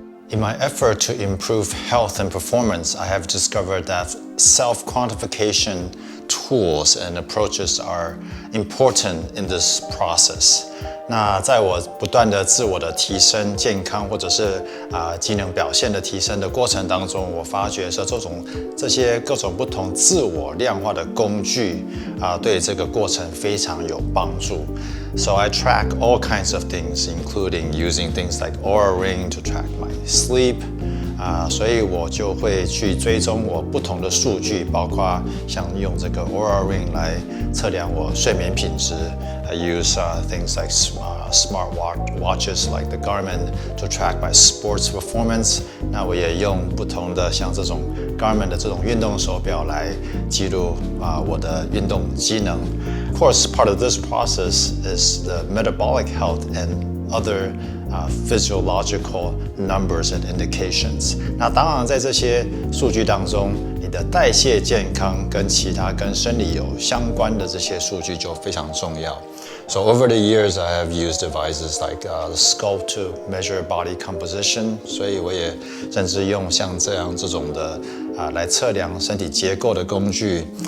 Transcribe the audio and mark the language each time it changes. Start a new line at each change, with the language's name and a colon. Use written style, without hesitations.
English: In my effort to improve health and performance, I have discovered that self-quantification tools and approaches are important in this process.
Chinese: 那在我不断的自我的提升健康或者是机能表现的提升的过程当中，我发觉说这些各种不同自我量化的工具对这個過程非常有幫助。
English: So I track all kinds of things, including using things like Oura Ring to track my sleep.
Chinese: 所以我就會去追蹤我不同的數據，包括像用這個 Oura Ring 來測量我睡眠品質。
English: I use things like smart watches like the Garmin to track my sports performance.
Chinese: 那我也用不同的像這種 Garmin 的這種運動手錶來記錄我的運動機能。
English: Of course, part of this process is the metabolic health and other physiological numbers and indications.
Chinese: 那當然在這些數據當中，你的代謝健康跟其他跟生理有相關的這些數據就非常重要。
English: So over the years, I have used devices like the Sculpt to measure body composition.
Chinese: 所以我也甚至用像这種的來測量身體結構的工具。